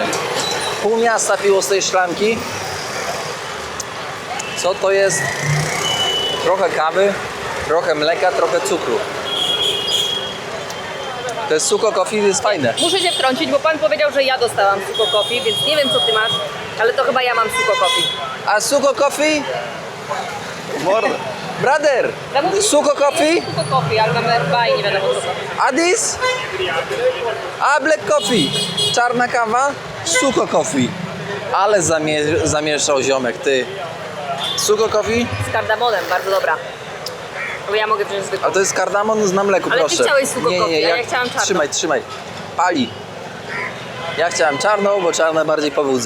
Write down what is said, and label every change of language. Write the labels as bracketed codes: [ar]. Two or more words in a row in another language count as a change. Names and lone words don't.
[pl] Pół miasta piło z tej szklanki. Co to jest? Trochę kawy, trochę mleka, trochę cukru. To jest suko coffee, jest fajne. Muszę się wtrącić, bo pan powiedział, że ja dostałam suko coffee, więc nie wiem co ty masz, ale to chyba ja mam suko coffee. A suko coffee? Morda. [en] Brother, suko coffee? [pl] Suko coffee, ale mamy herba i nie wiadomo co to. [en] A this? A black coffee. [pl] Czarna kawa? Suko coffee. Ale zamieszał ziomek, ty. Suko coffee? Z kardamonem, bardzo dobra. Bo ja mogę wziąć zwykłą. A to jest kardamon na mleku, Ale ty proszę. chciałeś suko coffee, a ja chciałam czarną. Trzymaj. Pali. Ja chciałem czarną, bo czarna bardziej pobudza.